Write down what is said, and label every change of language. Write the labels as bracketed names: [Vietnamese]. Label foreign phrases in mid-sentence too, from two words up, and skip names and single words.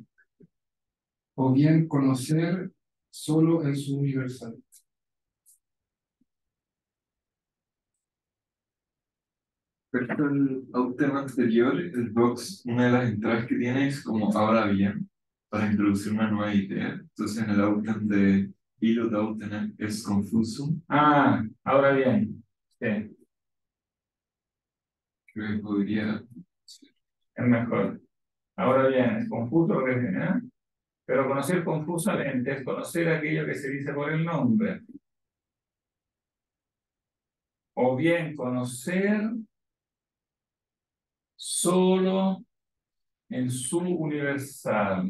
[Spanish] O bien conocer solo en su universal. Respecto al autem anterior, el box, una de las entradas que tiene es como ahora bien, para introducir una nueva idea. Entonces en el autem de [Latin] illud autem es confusum, [Spanish] Ah, ahora bien. Sí, que podría es mejor. Ahora bien, es confuso lo que viene, ¿eh? Pero conocer confusamente es conocer aquello que se dice por el nombre. O bien conocer solo en su universal.